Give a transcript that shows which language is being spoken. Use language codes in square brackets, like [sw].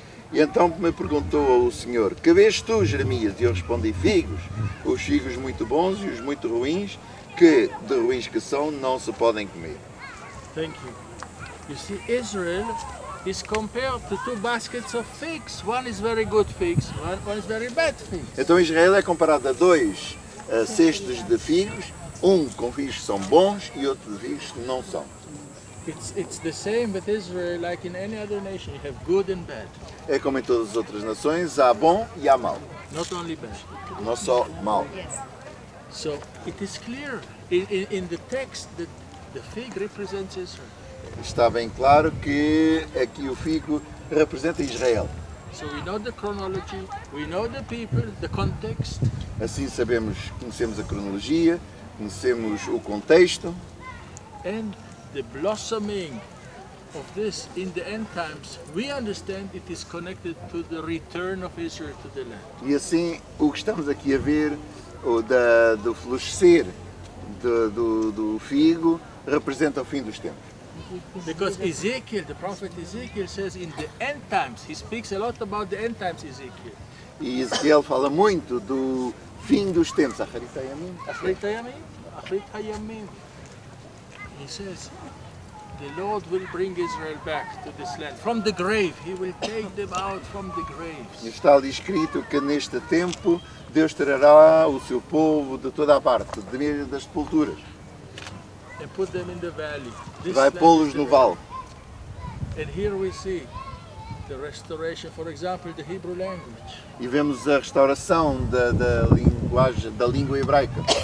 [pt] E então me perguntou o Senhor, que vês tu, Jeremias? E eu respondi, figos, os figos muito bons e os muito ruins, que de ruins que são, não se podem comer. [en] Thank you. You see, Israel is compared to 2 baskets of figs. One is very good figs, one is very bad figs. [pt] Então Israel é comparado a 2 cestos de figos, um com figos que são bons e outro de figos que não são. [en] It's the same with Israel like in any other nation. You have good and bad, [pt] É como em todas as outras nações, há bom e há mau, [en] not only bad. [pt] não só mau. [en] So it is clear in the text that the fig represents Israel. [pt] Está bem claro que aqui o figo representa Israel. [en] So we know the chronology, we know the people, the context, [pt] Assim conhecemos a cronologia, conhecemos o contexto [en] and the blossoming of this in the end times. We understand it is connected to the return of Israel to the land. [pt] e assim o que estamos aqui a ver, do florescer do figo, representa o fim dos tempos. [en] Because Ezekiel, the prophet Ezekiel says in the end times, he speaks a lot about the end times, Ezekiel. [pt] E Ezequiel fala muito do fim dos tempos. [he] Achrit Hayamim. [en] He says, the Lord will bring Israel back to this land. From the grave, He will take them out from the graves. [pt] Está ali escrito que neste tempo Deus trará o seu povo de toda a parte, de meio das sepulturas. [en] And put them in the valley. This [pt] Vai [en] land [pt] pô-los [en] is the [pt] no [en] valley. [pt] vale. [en] And here we see the restoration, for example, the Hebrew language. [pt] E vemos a restauração da linguagem, da língua hebraica.